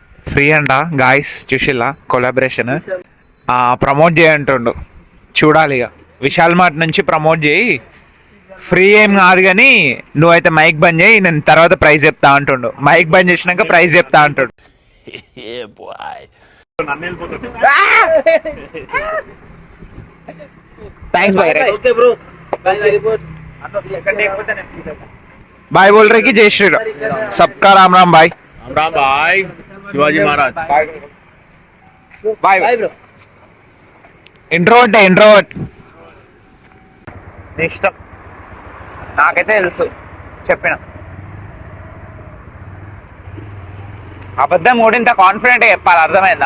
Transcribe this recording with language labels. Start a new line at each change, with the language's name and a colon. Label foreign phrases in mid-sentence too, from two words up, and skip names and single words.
Telugu: ఫ్రీ అంట గాయస్, చూసిల్లా కొలాబరేషన్. ప్రమోట్ చేయంటుండు, చూడాలి ఇక. విశాల్ మార్ట్ నుంచి ప్రమోట్ చేయి, ఫ్రీ ఏం కాదు కానీ నువ్వైతే మైక్ బంద్ చేయి, నేను తర్వాత ప్రైస్ చెప్తా అంటుండు. మైక్ బంద్ చేసినాక ప్రైస్ చెప్తా అంటుండు.
English: Yeah, boy. thanks boy. okay bro.
Hindi: भाई बोल रे की जय श्रीराम. सबका राम राम भाई. राम भाई शिवाजी महाराज.
Telugu: బాయ్
English: bye bro.
Telugu: ఇంట్రోవర్ట్ ఇంట్రోవర్ట్ ఇష్టం నాకైతే తెలుసు, చెప్పిన అబద్ధం ఓడింత కాన్ఫిడెంట్ చెప్పాలి, అర్థమైందా?